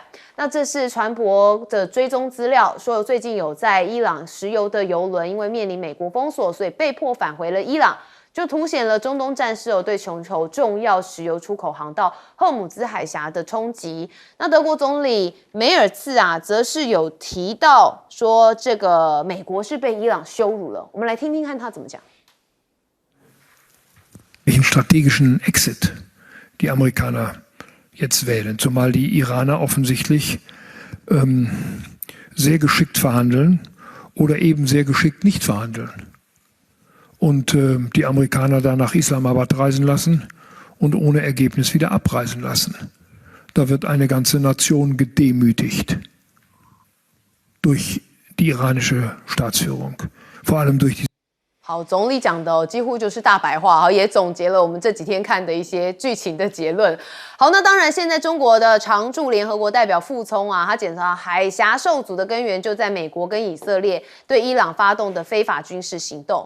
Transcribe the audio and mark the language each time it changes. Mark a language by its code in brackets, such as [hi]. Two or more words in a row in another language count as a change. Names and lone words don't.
[zh] 那这是船舶的追踪资料，说最近有在伊朗石油的油轮，因为面临美国封锁，所以被迫返回了伊朗。就凸显了中东战事对全球重要石油出口航道荷姆兹海峡的冲击。那德国总理梅尔茨啊，则是有提到说，这个美国是被伊朗羞辱了。我们来听听看他怎么讲。 [de] Welchen strategischen Exit die Amerikaner jetzt wählen, zumal die Iraner offensichtlich sehr geschickt verhandeln oder eben sehr geschickt nicht verhandeln.Und die Amerikaner dann nach Islamabad reisen lassen und ohne Ergebnis wieder abreisen lassen. Da wird eine ganze Nation gedemütigt durch die iranische Staatsführung, vor allem durch die。 [zh] 好，总理讲的几乎就是大白话，也总结了我们这几天看的一些剧情的结论。好，那当然，现在中国的常驻联合国代表傅聪啊，他检查海峡受阻的根源就在美国跟以色列对伊朗发动的非法军事行动。